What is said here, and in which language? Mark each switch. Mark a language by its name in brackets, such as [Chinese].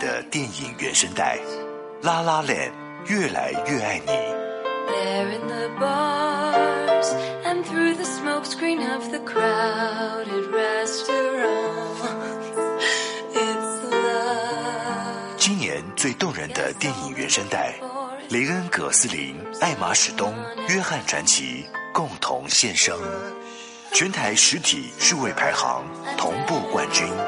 [Chinese] 电影原声带《La La Land》，越来越爱你。 [English] There in the bars and through the smoke screen of the crowded restaurants, it's love. [Chinese] 今年最动人的电影原声带：雷恩·葛斯林、艾玛·史东、约翰·传奇、共同献声，全台实体数位排行同步冠军。